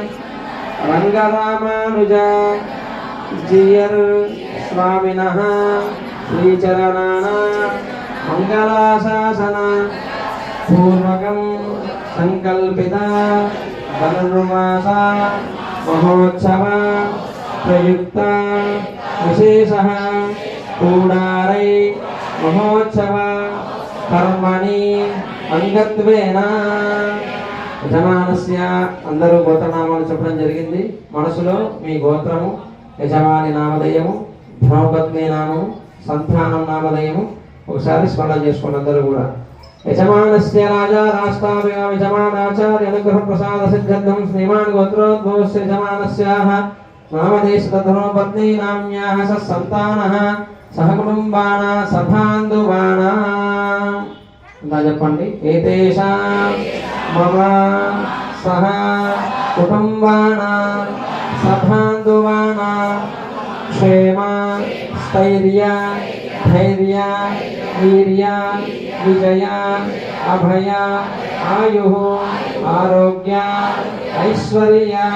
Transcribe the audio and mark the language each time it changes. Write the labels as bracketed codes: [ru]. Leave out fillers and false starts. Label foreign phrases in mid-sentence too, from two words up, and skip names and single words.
[sa] रंगरामानुज जियर स्वामिनः श्रीचरणानां मंगलाशासन पूर्वकम् संकल्पित धनुर्मास महोत्सव प्रयुक्त विशेषः कूडारै महोत्सव कर्मणि अंगत्वेन యజమానస్య [te] అందరూ గోత్రనామాలు చెప్పడం జరిగింది. మనసులో మీ గోత్రము, యజమాని నామధేయము, ధర్మపత్ని నామము, సంతానం నామధేయము ఒకసారి స్మరణ చేసుకోండి అందరూ కూడా. [sa] यजमानस्य राजा राष्ट्राभिः यजमानाचार्य अनुग्रह प्रसाद सिद्धं श्रीमान् गोत्रोद्भवस्य यजमानस्याः नामदेशधर्मपत्नी नाम्याः सन्तानः सहकुटुम्बानां सभान्धुवानां చెప్పండి ఏతేషాం మమ సహ కుటుంబానాం సభాంధువానాం క్షేమ స్థైర్య ధైర్య వీర్య విజయ అభయ ఆయు ఆరోగ్య ఐశ్వర్య